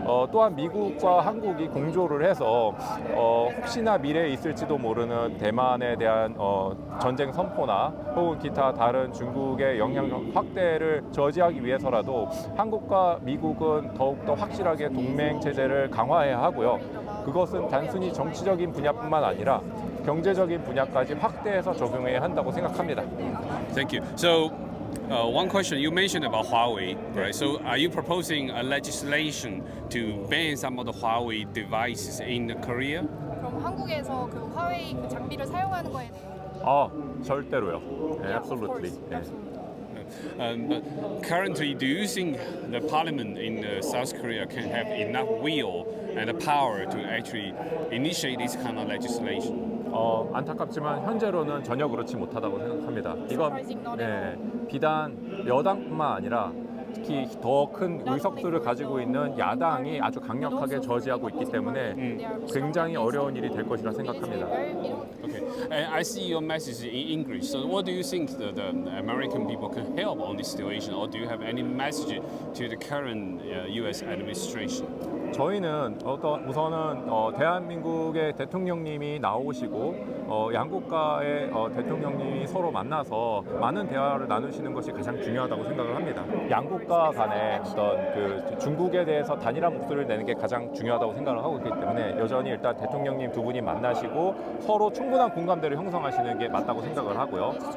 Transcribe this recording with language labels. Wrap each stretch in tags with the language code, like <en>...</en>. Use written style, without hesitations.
<ko>또한 미국과 한국이 공조를 해서 혹시나 미래에 있을지도 모르는 대만에 대한 전쟁 선포나 혹은 기타 다른 중국의 영향력 확대를 저지하기 위해서라도 한국과 미국은 더욱더 확실하게 동맹 체제를 강화해야 하고요. 그것은 단순히 정치적인 분야뿐만 아니라 경제적인 분야까지 확대해서 적용해야 한다고 생각합니다.</ko> <en>Thank you. So, one question you mentioned about Huawei, right? So, are you proposing a legislation to ban some of the Huawei devices in Korea?</en> <ko>그럼 한국에서 그 화웨이 그 장비를 사용하는 거에 대해 절대로요.</ko> <en>absolutely. But currently, do you think the parliament in South Korea can have enough will and the power to actually initiate this kind of legislation?</en> <ko>안타깝지만 현재로는 전혀 그렇지 못하다고 생각합니다. 이건 비단 여당뿐만 아니라 특히 더 큰 의석수를 가지고 있는 야당이 아주 강력하게 저지하고 있기 때문에 굉장히 어려운 일이 될 것이라 생각합니다.</ko> <en>Okay, and I see your message in English. So, what do you think the American people can help on this situation, or do you have any message to the current U.S. administration?</en> <ko>저희는 우선은 대한민국의 대통령님이 나오시고 양국가의 대통령님이 서로 만나서 많은 대화를 나누시는 것이 가장 중요하다고 생각을 합니다. 양국가 간에 어떤 그 중국에 대해서 단일한 목소리를 내는 게 가장 중요하다고 생각을 하고 있기 때문에 여전히 일단 대통령님 두 분이 만나시고 서로 충분한 공감대를 형성하시는 게 맞다고 생각을 하고요.</ko>